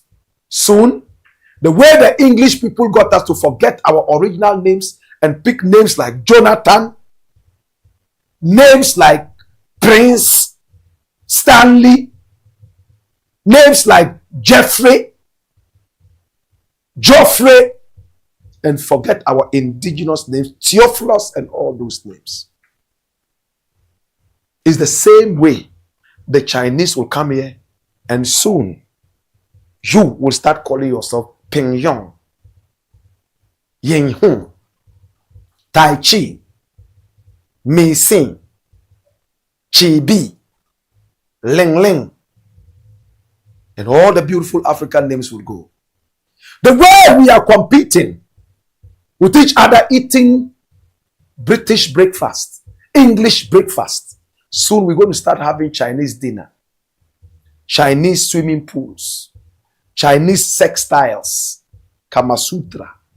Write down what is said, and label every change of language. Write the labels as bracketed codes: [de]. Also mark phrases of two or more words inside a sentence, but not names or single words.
[en] Soon, the way the English people got us to forget our original names and pick names like Jonathan, names like Prince, Stanley, names like Jeffrey, Geoffrey, and forget our indigenous names, Theophilus, and all those names. It's the same way the Chinese will come here, and soon you will start calling yourself Pingyong, Yinghun, Tai Chi, Mei-Sing, Chi-Bi, Ling-Ling, and all the beautiful African names will go. The way we are competing with each other, eating British breakfast, English breakfast, soon we're going to start having Chinese dinner, Chinese swimming pools, Chinese textiles, Kama Sutra.